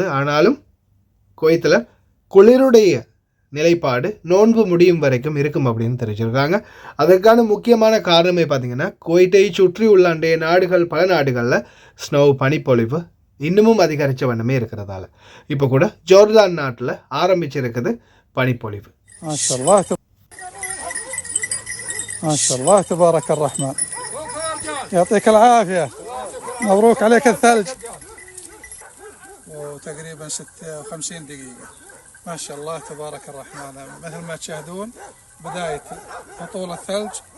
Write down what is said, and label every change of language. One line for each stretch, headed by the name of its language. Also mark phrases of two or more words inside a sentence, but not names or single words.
Tamil: ஆனாலும் குவைத்தில் குளிருடைய நிலைப்பாடு நோன்பு முடியும் வரைக்கும் இருக்கும் அப்படின்னு தெரிவிச்சிருக்காங்க. அதற்கான முக்கியமான காரணமே பார்த்தீங்கன்னா, குவைத்தை சுற்றி உள்ள அண்டைய நாடுகள், பல நாடுகளில் ஸ்னோ பனிப்பொழிவு இன்னமும் அதிகரித்த வண்ணமே இருக்கிறதால இப்போ கூட ஜோர்டான் நாட்டில் ஆரம்பிச்சிருக்குது பனிப்பொழிவு.
Arabic: ما شاء الله تبارك الرحمن يعطيك العافية مبروك عليك الثلج وتقريبا 56 دقيقة ما شاء الله تبارك الرحمن مثل ما تشاهدون بداية هطول الثلج